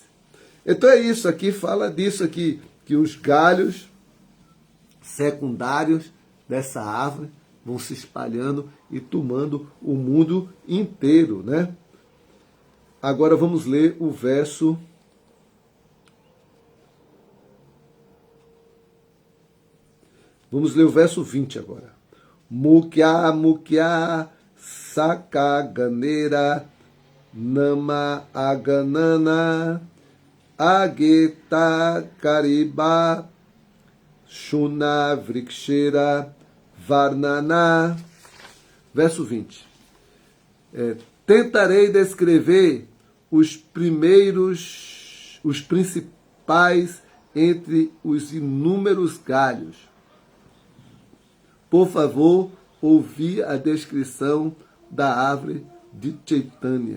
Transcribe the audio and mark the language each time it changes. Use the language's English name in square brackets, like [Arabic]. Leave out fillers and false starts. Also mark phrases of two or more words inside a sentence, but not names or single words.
[Portuguese] Então é isso aqui, fala disso aqui, que os galhos secundários dessa árvore vão se espalhando e tomando o mundo inteiro, né? Agora vamos ler o verso... Vamos ler o verso 20 agora. [Bangla] মুখ্য শাখাগণের নাম অগণন আগেতা করিব শুন বৃক্ষের বর্ণন. [Portuguese] Verso 20. Tentarei descrever os principais entre os inúmeros galhos. Por favor, ouvi a descrição da árvore de Chaitanya.